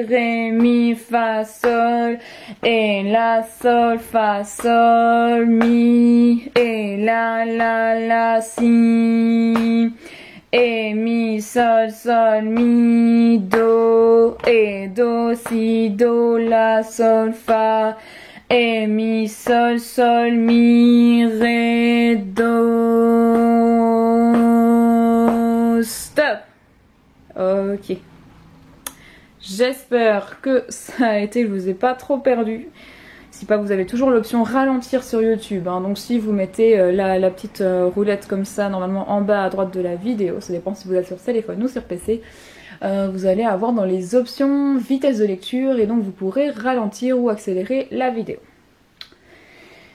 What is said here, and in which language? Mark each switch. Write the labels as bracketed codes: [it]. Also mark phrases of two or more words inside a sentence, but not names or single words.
[fr] ré, mi, fa, sol, et la, sol, fa, sol, mi, et la, si, et mi, sol, sol, mi, do, et do, si, do, la, sol, fa, et mi, sol, sol, mi, ré, do. Stop. Ok. J'espère que ça a été, je vous ai pas trop perdu. Si pas, vous avez toujours l'option ralentir sur YouTube, hein. Donc si vous mettez la petite roulette comme ça, normalement en bas à droite de la vidéo, ça dépend si vous êtes sur téléphone ou sur PC, vous allez avoir dans les options vitesse de lecture et donc vous pourrez ralentir ou accélérer la vidéo.